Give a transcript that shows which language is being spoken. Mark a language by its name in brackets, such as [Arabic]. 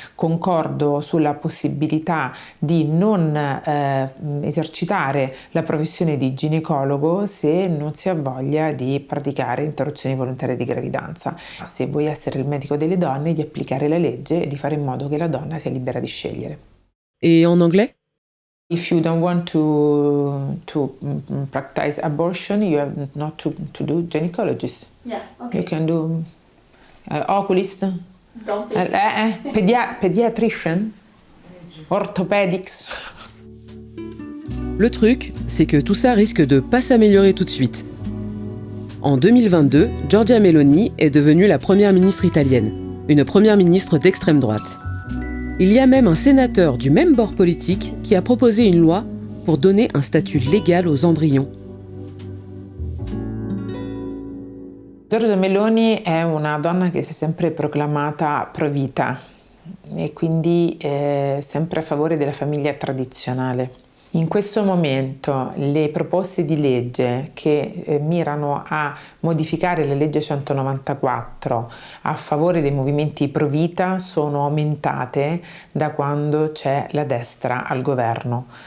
[Italian] Concordo sulla possibilità di non esercitare la professione di ginecologo se non si ha voglia di praticare interruzioni volontarie di gravidanza. Se vuoi essere il medico delle donne, di applicare la legge e di fare in modo che la donna sia libera di scegliere. [French] Et en anglais? [English] If you don't want to practice abortion, you have not to do gynecologist. Yeah, okay. You can do oculist, Dentist. Pediatrician, orthopedics. [French] Le truc, c'est que tout ça risque de pas s'améliorer tout de suite. En 2022, Giorgia Meloni est devenue la première ministre italienne, une première ministre d'extrême droite. Il y a même un sénateur du même bord politique qui a proposé une loi pour donner un statut légal aux embryons. [Italian] Giorgia Meloni è una donna che si è sempre proclamata pro vita e quindi sempre a favore della famiglia tradizionale. In questo momento le proposte di legge che mirano a modificare la legge 194 a favore dei movimenti pro vita sono aumentate da quando c'è la destra al governo,